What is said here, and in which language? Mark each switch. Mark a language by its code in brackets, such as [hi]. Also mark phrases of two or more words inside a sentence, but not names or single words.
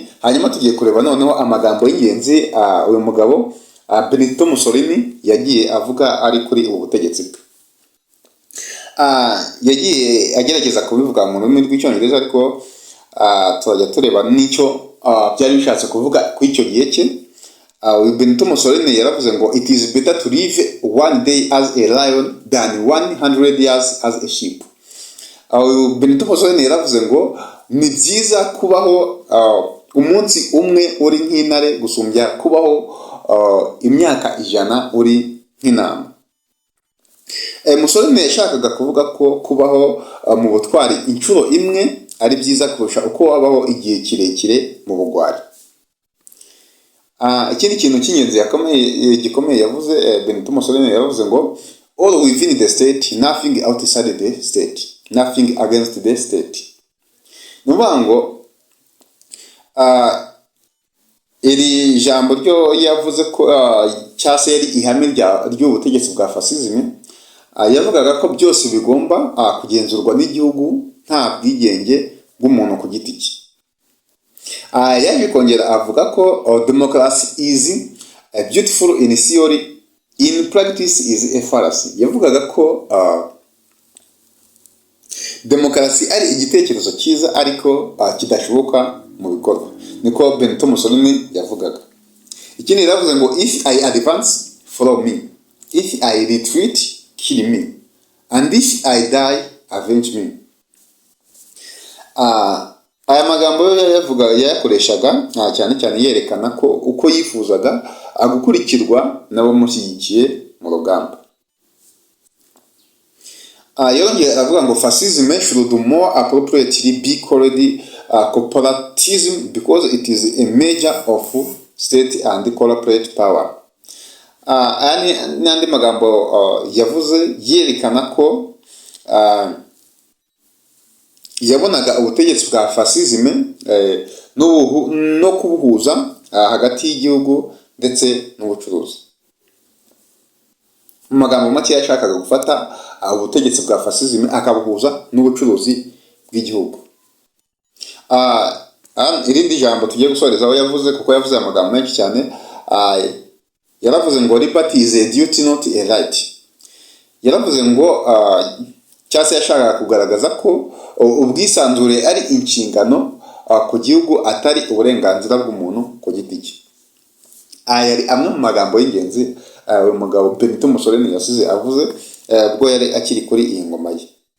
[rw] Hanyuma tugiye kureba noneho amagambo y'ingenzi uyu mugabo Benito Mussolini yagiye avuga ari kuri ubu butegetsi bwe. Yagiye agerageza kubivuga mu rurimi rw'icyongereza, ariko turajya tureba n'icyo byari bishatse kuvuga ku icyo gihe cye. Benito Mussolini yaravuze ngo [en] it is better to live one day as a lion than 100 years as a sheep. [rw] Benito Mussolini yaravuze ngo ni byiza kubaho umunsi umwe uri nk'intare gusumbya kubaho imyaka 100 uri nk'intama. Mussolini yashakaga kuvuga ko kubaho mu butwari inshuro imwe ari byiza kurusha uko wabaho igihe kirekire mu bugwari. Ikindi kintu cy'ingenzi gikomeye yavuze Benito Mussolini yaravuze ngo [en] all within the state, nothing outside the state, nothing against the state. [rw] Nuvuga ngo iri jambo ryo yavuze ko cyase yari ihame ry'ubutegetsi bwa fascism. Yavugaga ko byose bigomba kugenzurwa n'igihugu nta bwigenge bw'umuntu ku giti cye. Yaje kongera avuga ko [en] democracy is beautiful in theory, in practice is a fallacy. [rw] Yavugaga ko demokarasi ari igitekerezo cyiza ariko kidashoboka mu bikorwa. Niko Benito Mussolini yavugaga. Ikindi yaravuze ngo [en] if I advance, follow me, if I retreat, kill me, and if I die, avenge me. [rw] Aya magambo yayakoreshaga cyane cyane yerekana ko uko yifuzaga gukurikirwa n'abamushyigikiye mu rugamba. Yongeye aravuga ngo [en] fascism should more appropriately be called corporatism because it is a measure of state and corporate power. [rw] N'andi magambo yavuze yerekana ko yabonaga ubutegetsi bwa fascism no kubuhuza hagati y'igihugu ndetse n'ubucuruzi. Mu magambo make yashakaga gufata ubutegetsi bwa fascism akabuhuza n'ubucuruzi bw'igihugu. Irindi jambo tugiye gusorezaho yavuze, kuko yavuze amagambo menshi cyane, yaravuze ngo [en] liberty is a duty not a right. [rw] Yaravuze ngo cyase yashakaga kugaragaza ko ubwisanzure ari inshingano ku gihugu atari uburenganzira bw'umuntu ku giti cye. Yari amwe mu magambo y'ingenzi uyu mugabo Benito Mussolini yasize avuze ubwo yari akiri kuri iyi ngoma ye.